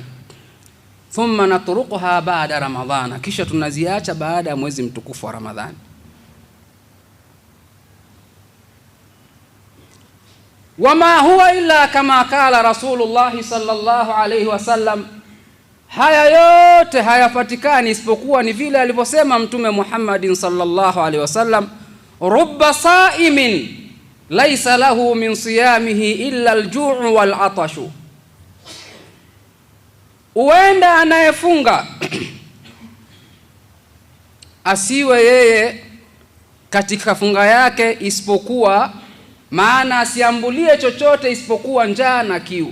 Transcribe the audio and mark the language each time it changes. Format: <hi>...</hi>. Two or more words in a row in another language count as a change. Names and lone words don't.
<ar>ثم نتركها بعد رمضان,</ar> <sw>kisha tunaziacha baada ya mwezi mtukufu wa Ramadhani.</sw> <ar>وما هو إلا كما قال رسول الله صلى الله عليه وسلم,</ar> <sw>haya yote hayapatikani isipokuwa ni vile alivyosema Mtume Muhammadin</sw> <ar>صلى الله عليه وسلم رب صائم ليس له من صيامه إلا الجوع والعطش,</ar> <sw>uenda anayefunga asiwe yeye katika funga yake isipokuwa, maana asiambulie chochote isipokuwa njaa na kiu.</sw>